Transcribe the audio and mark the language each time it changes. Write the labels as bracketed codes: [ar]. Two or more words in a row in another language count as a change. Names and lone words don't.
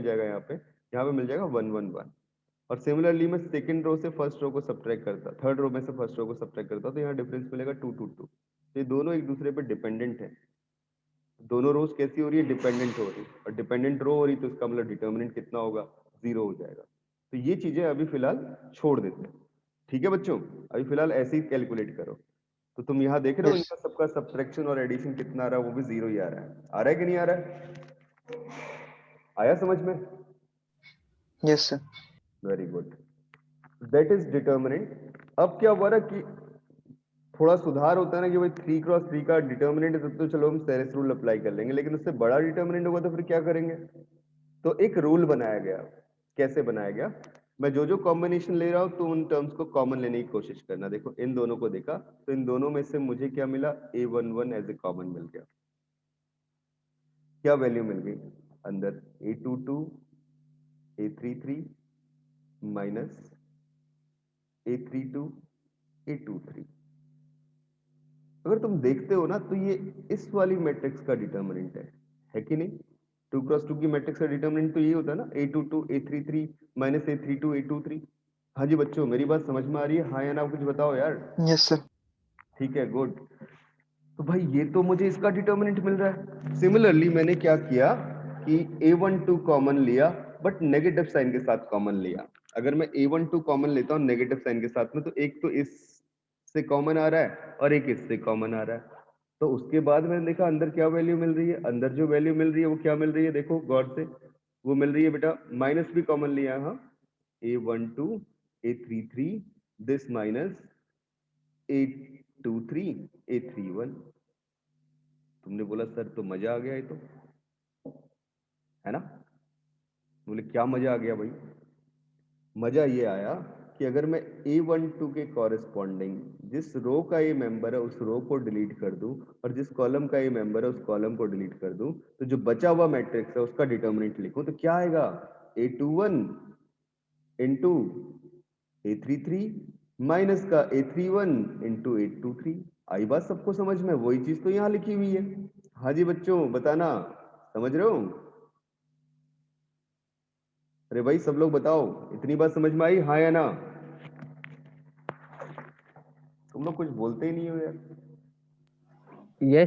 [hi] जाएगा यहाँ पे मिल जाएगा 1 1 1 और सिमिलरली मैं [en] second row [hi] से [en] first row [hi] को सब्ट्रैक्ट करता [en] third row [hi] में से [en] first row [hi] को सब्ट्रैक्ट करता तो यहाँ डिफरेंस मिलेगा 2 2 2 ये दोनों एक दूसरे पे डिपेंडेंट है दोनों रोज कैसी हो रही है डिपेंडेंट हो रही है और [en] dependent row [hi] हो रही तो इसका मतलब डिटर्मिनेंट कितना होगा 0 हो जाएगा तो ये चीजें अभी फिलहाल छोड़ देते हैं ठीक है बच्चों अभी फिलहाल ऐसे ही कैलकुलेट करो तो तुम यहाँ देख रहे हो [en] Yes. [hi] इनका सबका सब्ट्रैक्शन और एडिशन कितना आ रहा है वो भी 0 ही आ रहा है कि नहीं आ रहा है आया समझ में [en] yes sir very good that is determinant [hi] अब क्या हुआ ना कि थोड़ा सुधार होता है ना कि भाई 3 क्रॉस 3 का डिटर्मिनेंट है तब तो चलो हम [en] Sarrus rule apply [hi] कर लेंगे लेकिन उससे बड़ा डिटर्मिनेंट होगा तो फिर क्या करेंगे तो एक रूल बनाया गया कैसे बनाया गया मैं जो कॉम्बिनेशन ले रहा हूं तो उन टर्म्स को कॉमन लेने की कोशिश करना देखो इन दोनों को देखा तो इन दोनों में से मुझे क्या मिला [en] a11 as a common [hi] मिल गया क्या वैल्यू मिल गई अंदर a22 a33 माइनस a32 a23 अगर तुम देखते हो ना तो ये इस वाली मैट्रिक्स का डिटर्मिनेंट है कि नहीं 2 क्रॉस 2 की मैट्रिक्स का डिटर्मिनेंट तो ये होता है ना a22 a33 माइनस a32 a23 हाँ जी बच्चों मेरी बात समझ में आ रही है हाँ या ना कुछ बताओ यार [en] yes sir [hi] ठीक है गुड तो भाई ये तो मुझे इसका डिटर्मिनेंट मिल रहा है सिमिलरली मैंने क्या किया कि a12 कॉमन लिया [en] but negative sign [hi] के साथ कॉमन लिया अगर मैं a12 कॉमन लेता हूँ [en] negative sign [hi] के साथ में तो एक तो इस से कॉमन आ रहा है और एक इससे कॉमन आ रहा है तो उसके बाद मैंने देखा अंदर क्या वैल्यू मिल रही है अंदर जो वैल्यू मिल रही है वो क्या मिल रही है देखो गौर से वो मिल रही है बेटा माइनस भी कॉमन लिया है हाँ a12 a33 [en] this minus [hi] a23 a31 तुमने बोला सर तो मजा आ गया ये तो है ना बोले क्या मजा आ गया भाई मजा ये आया कि अगर मैं a12 के कॉरेस्पॉन्डिंग जिस रो का ये मेंबर है उस रो को डिलीट कर दूं और जिस कॉलम का ये मेंबर है उस कॉलम को डिलीट कर दूं तो जो बचा हुआ मैट्रिक्स है उसका डिटर्मिनेंट लिखूं तो क्या आएगा a21 इंटू a33 माइनस का a31 इंटू a23 आई बात सबको समझ में वही चीज तो यहाँ लिखी हुई है हाँ जी बच्चों बताना समझ रहे हो अरे भाई सब लोग बताओ इतनी बात समझ में आई हाँ या ना तुम लोग कुछ बोलते ही नहीं हो यार [en] yes